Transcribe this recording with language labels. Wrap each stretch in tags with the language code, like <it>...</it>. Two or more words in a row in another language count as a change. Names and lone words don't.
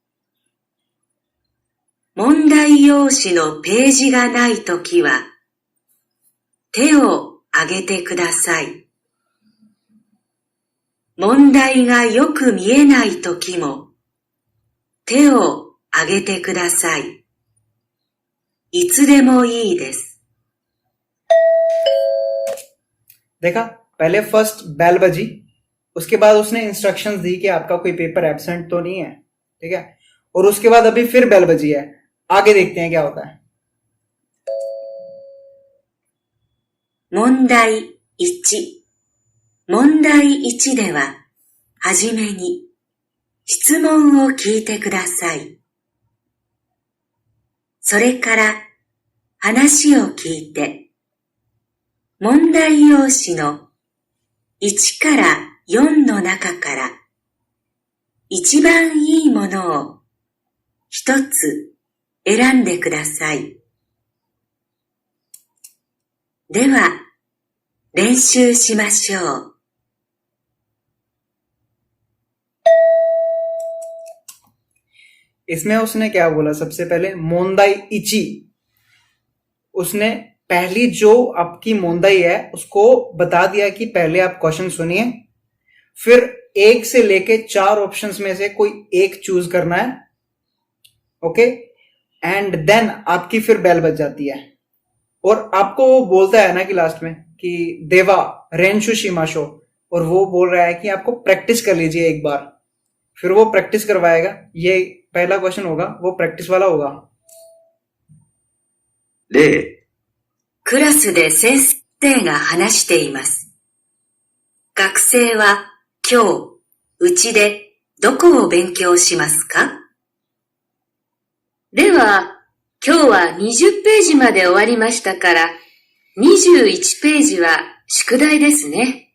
<ja>問題用紙のページがないときは、手を挙げてください。問題がよく見えないときも、手を挙げてください。いつでもいいです。</ja> <hi>देखा, पहले</hi> <en>first bell</en> <hi>बजी, उसके बाद उसने इंस्ट्रक्शंस दी कि आपका कोई</hi> <en>paper absent</en> <hi>तो नहीं है. ठीक है, और उसके बाद अभी फिर बेल बजी है. आगे देखते हैं क्या होता है.</hi> <ja>問題1。問題1では、はじめに、 質問を聞いてください。それから話を聞いて、問題用紙の1から4の中から一番いいものを一つ選んでください。では、練習しましょう。</ja> <hi>इसमें उसने क्या बोला? सबसे पहले</hi> <ja>問題 一,</ja> <hi>उसने पहली जो आपकी मोंदाई है उसको बता दिया कि पहले आप क्वेश्चन सुनिए, फिर 1 से लेके 4 ऑप्शंस में से कोई एक चूज करना है,</hi> <en>OK, and then</en> <hi>आपकी फिर बेल बज जाती है और आपको वो बोलता है ना कि लास्ट में कि</hi> <ja>では 練習 しましょう,</ja> <hi>और वो बोल रहा है कि आपको प्रैक्टिस कर लीजिए एक बार, फिर वो प्रैक्टिस करवाएगा। ये पहला क्वेश्चन होगा, वो प्रैक्टिस वाला होगा।</hi> <ja>例、クラスで先生が話しています。学生は今日、うちでどこを勉強しますか？では、今日は20ページまで終わりましたから、21ページは宿題ですね。</ja>